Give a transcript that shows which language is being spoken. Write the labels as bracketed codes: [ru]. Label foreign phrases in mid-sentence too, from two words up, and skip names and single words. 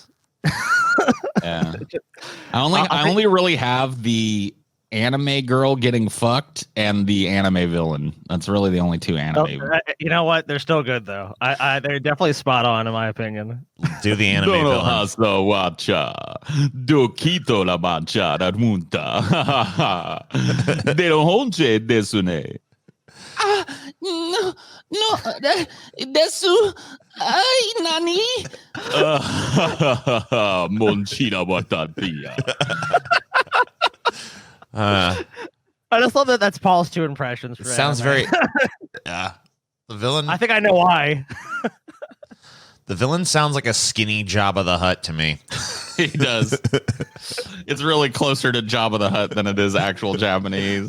[en] Yeah. I only really have the anime girl getting fucked and the anime villain. That's really the only two anime. You know what? They're still good though. They're definitely spot on in my opinion. do the anime villain. Dokito la mancha da munta. De honche desune. No, desu. Ay, nani? Monchita batatia. I just love that that's Paul's 2 impressions. For Sounds anime. very. Yeah. The villain. I think I know why. The villain sounds like a skinny Jabba the Hutt to me. He does. It's really closer to Jabba the Hutt than it is actual Japanese.